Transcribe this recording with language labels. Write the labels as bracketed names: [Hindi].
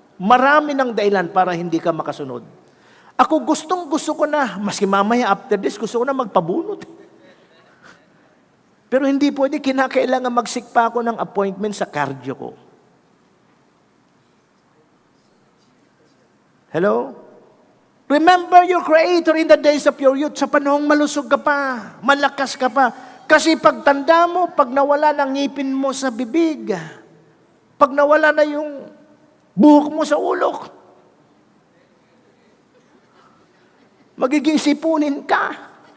[Filipino] Marami ng dahilan para hindi ka makasunod. Ako gusto ko na, maski mamaya [English] after this, [Filipino] gusto ko na magpabunot. Pero hindi pwede, kinakailangan magsikpa ako ng appointment sa cardio ko. [English] Hello? Remember your Creator in the days of your youth. [Filipino] Sa panahong malusog ka pa, malakas ka pa. Kasi pagtanda mo, pag nawala ng ngipin mo sa bibig, pag nawala na yung buhok mo sa ulok, magiging sipunin ka.